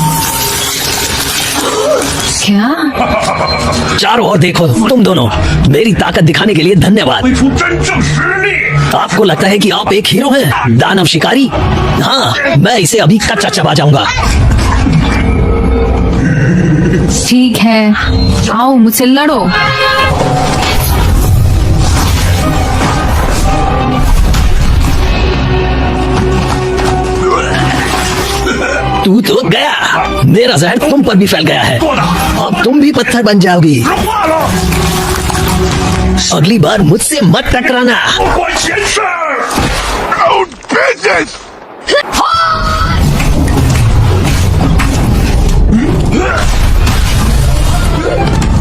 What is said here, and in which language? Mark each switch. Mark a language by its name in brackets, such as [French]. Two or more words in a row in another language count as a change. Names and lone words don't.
[Hindi] क्या? चारों ओर देखो, तुम दोनों। मेरी ताकत दिखाने के लिए धन्यवाद। [Chinese] 挥出真正实力。 [Hindi] आपको लगता है कि आप एक हीरो हैं, दानव शिकारी? हाँ, मैं इसे अभी कच्चा चबा जाऊंगा। ठीक है, आओ मुझसे लड़ो। तू तो गया। मेरा जहर तुम पर भी फैल गया है। अब तुम भी पत्थर बन जाओगी। [Chinese] 化了， [Hindi] अगली बार मुझसे मत टकराना। [Chinese] 不管闲事。 [English] Own business。 Huh?